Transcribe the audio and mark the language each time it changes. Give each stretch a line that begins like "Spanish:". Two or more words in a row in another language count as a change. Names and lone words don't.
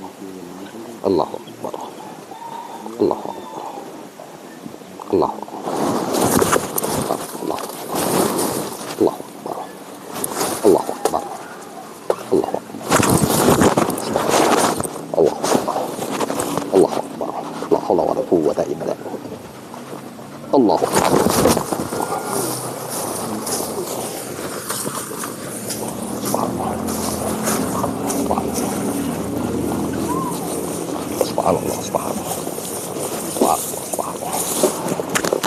Arabic: الله أكبر. الله أكبر. الله أكبر. الله. الله أكبر. الله أكبر. الله أكبر. الله أكبر. الله أكبر. لا حول ولا قوة إلا بالله. الله أكبر. سبحان الله، سبحان الله. سبحان الله، سبحان الله.